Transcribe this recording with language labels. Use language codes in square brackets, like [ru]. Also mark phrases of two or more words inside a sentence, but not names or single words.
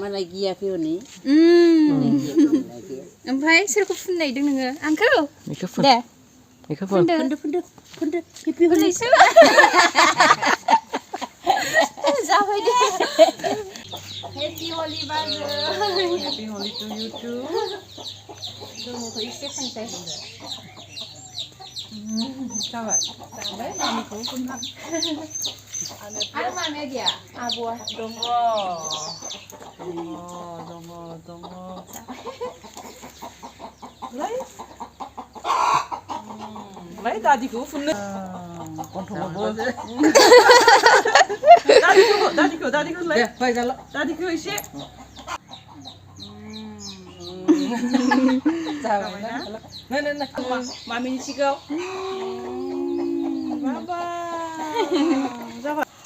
[brx] मालाय गियाखै हनै ओमफ्राय सोरखौ फुननो नागिरदों नोङो आंखौ दे फुनदो [en] Happy Holi [brx] जाबाय दे [en] Happy Holi [brx] बाजै [en] Happy Holi to you too. [brx] गोमोखौ एसे खानसै जाबाय मामिखौ फुनहां आरो मामिया गैया आब'आ दङ दङ लाय दादिखौ फुननो गन्थङावबो दादिखौ लाय दादिखौ एसे जाबाय ना मामिनि सिगाङाव बाबा जाबाय